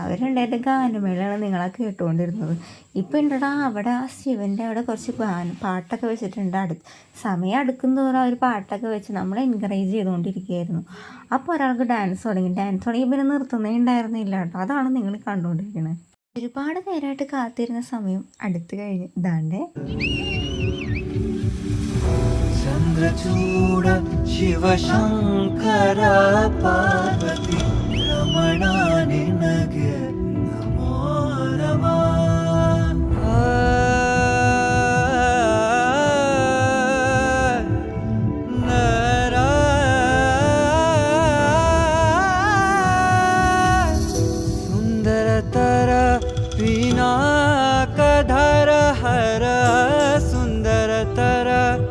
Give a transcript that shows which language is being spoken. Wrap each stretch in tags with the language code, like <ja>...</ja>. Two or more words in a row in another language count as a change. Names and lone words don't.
<ml>അവരുണ്ടായിട്ട് ഗാനമേളയാണ് നിങ്ങളെ കേട്ടുകൊണ്ടിരുന്നത്. ഇപ്പം ഉണ്ടടാ അവിടെ ആ ശിവൻ്റെ അവിടെ കുറച്ച് പാട്ടൊക്കെ വെച്ചിട്ടുണ്ട്. സമയം അടുക്കും തോറും അവർ പാട്ടൊക്കെ വെച്ച് നമ്മളെ എൻകറേജ് ചെയ്തുകൊണ്ടിരിക്കുകയായിരുന്നു. അപ്പോൾ ഒരാൾക്ക് ഡാൻസ് തുടങ്ങി പിന്നെ നിർത്തുന്നേ ഉണ്ടായിരുന്നില്ല കേട്ടോ. അതാണ് നിങ്ങൾ കണ്ടുകൊണ്ടിരിക്കുന്നത്. ഒരുപാട് നേരമായിട്ട് കാത്തിരുന്ന സമയം അടുത്ത് കഴിഞ്ഞ് ഇതാണ്ടേ</ml> <kn>ಚಂದ್ರಚೂಡ ಶಿವಶಂಕರ ಪಾರ್ವತಿ ರಮಣ ನಿನಗೆ ನಮೋ ನಮಃ ಸುಂದರತರ ಪಿನಾಕಧರ ಹರ ಸುಂದರತರ</kn>